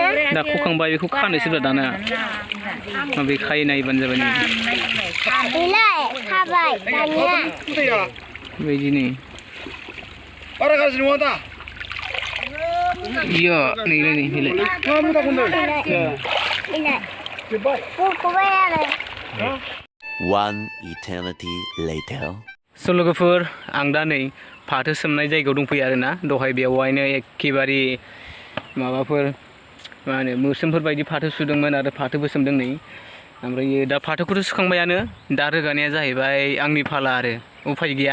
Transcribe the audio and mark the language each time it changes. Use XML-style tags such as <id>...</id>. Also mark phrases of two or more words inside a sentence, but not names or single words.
<brx>दा खखांबाय बेखौ खानोसैब्रा दाना माबे खायो नायबानो जाबाय नों बेलाय खाबाय दानिया बेबायदिनो बारा गाज्रि नङा दा इयो नैलाय नै बेलाय बेलाय बख'बाय आरो</brx> <en>One eternity later.</en> <brx>स' लोगोफोर आं दा नै फाथो सोमनाय जायगायाव दंफैयो आरोना दहाय बेवहायनो एखेबारे माबाफोर मा होनो मोस्रोमफोर बायदि फाथो सुदोंमोन आरो फाथोबो सोमदों नै ओमफ्राय दा फाथोखौथ' सुखांबायानो दा रोगानाया जाहैबाय आंनि फाला आरो उफाय गैया</brx>